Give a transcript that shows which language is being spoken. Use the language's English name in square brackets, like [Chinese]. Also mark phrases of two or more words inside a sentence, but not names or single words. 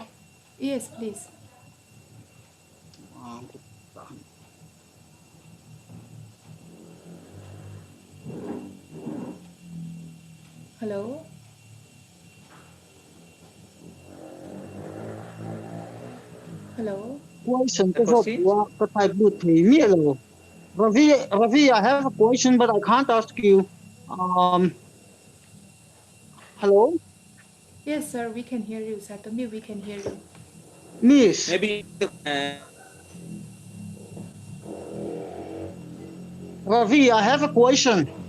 [English] Yes, please. Hello? Hello? Question The [Mizo] ka zot [English] question? [Mizo] wa ka type lu thei mi lo. [English] Ravi, I have a question, but I can't ask you. Hello, Yes, sir, we can hear you. Satomi, we can hear you. Miss Maybe Ravi, I have a question.